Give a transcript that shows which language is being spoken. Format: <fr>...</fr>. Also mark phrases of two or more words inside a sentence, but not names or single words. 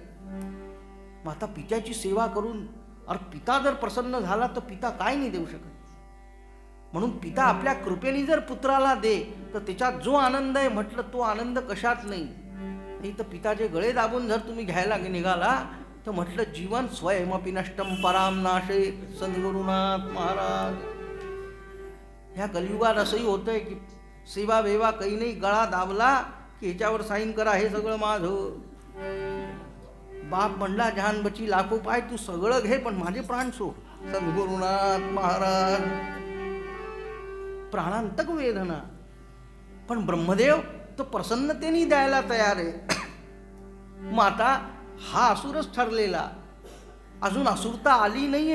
<mr>मग आता पित्याची सेवा करून, अरे पिता जर प्रसन्न झाला तर पिता काय नाही देऊ शकत. म्हणून पिता आपल्या कृपेने जर पुत्राला दे तर त्याच्यात जो आनंद आहे म्हटलं तो आनंद कशात नाही. तर पिताचे गळे दाबून जर तुम्ही घ्यायला निघाला तर म्हटलं</mr> <sa>जीवन स्वयमपि नष्टम पराम नाशे.</sa> <mr>सद्गुरुनाथ महाराज, ह्या कलियुगात असंही होतंय की सेवा वेवा काही नाही, गळा दाबला की ह्याच्यावर साईन करा, हे सगळं माझं. बाप म्हणला</mr> <hi>जहान बची लाखो पाय,</hi> <mr>तू सगळं घे पण माझे प्राण सोड. सद्गुरुनाथ महाराज, प्राणांतक वेदना. पण ब्रह्मदेव तो प्रसन्नतेने द्यायला तयार आहे. मग आता हा असुरच ठरलेला, अजून असुरता आली नाहीये.</mr>